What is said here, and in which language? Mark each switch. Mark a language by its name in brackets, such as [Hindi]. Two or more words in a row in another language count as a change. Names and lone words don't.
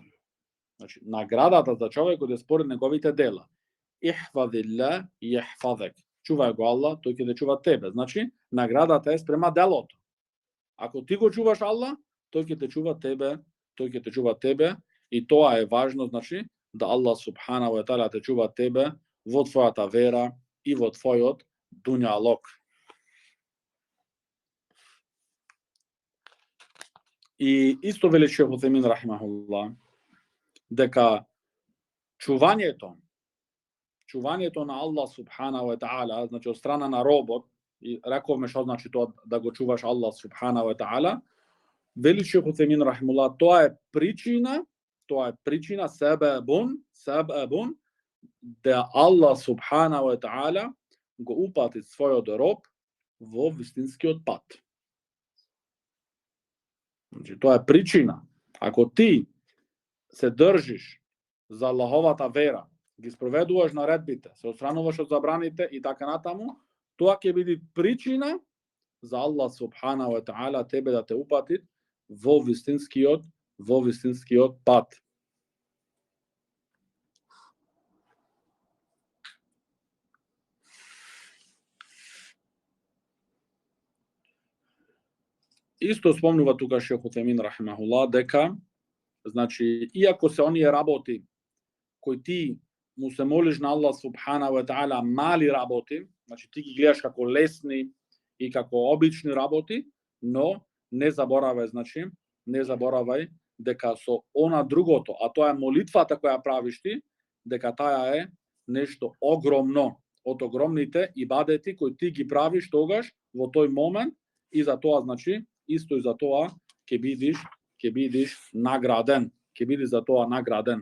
[Macedonian] Значи, наградата за човекот е според неговите дела. [Arabic] احفظ الله يحفظك. [Macedonian] Чувај го Аллах, тој ќе те чува тебе. Значи, наградата е спрема делото. Ако ти го чуваш Аллах, тој ќе те чува тебе, и тоа е важно, значи, да [Arabic] الله سبحانه وتعالى [Macedonian] те чува тебе во твојата вера и во твојот дуњалок. И исто вели Шейх Утемин рахимахуллах, дека чувањето на [Arabic] الله سبحانه و [Macedonian] таала, значи од страна на робот, и рековме што значи тоа да го чуваш [Arabic] الله سبحانه وتعالى, [Macedonian] вели Шейх Утемин рахимахуллах, тоа е причина себебун да [Arabic] الله سبحانه وتعالى [Macedonian] го упати својот роб во вистинскиот пат. Значи, тоа е причина. Ако ти се држиш за Аллаховата вера, ги спроведуваш наредбите, се отстрануваш од забраните и така натаму, тоа ќе биде причина за [Arabic] الله سبحانه وتعالى [Macedonian] тебе да те упати во вистинскиот пат. Исто спомнува тука Шейх Утемин рахимахуллах дека значи иако се оние работи кои ти му се молиш на [Arabic] الله سبحانه وتعالى [Macedonian] мали работи, значи ти ги гледаш како лесни и како обични работи, но не заборавај дека со она другото, а тоа е молитвата која правиш ти, дека таа е нешто огромно, од огромните ибадети кои ти ги правиш тогаш во тој момент, и за тоа значи исто и за тоа ќе бидиш награден, ќе биде за тоа награден.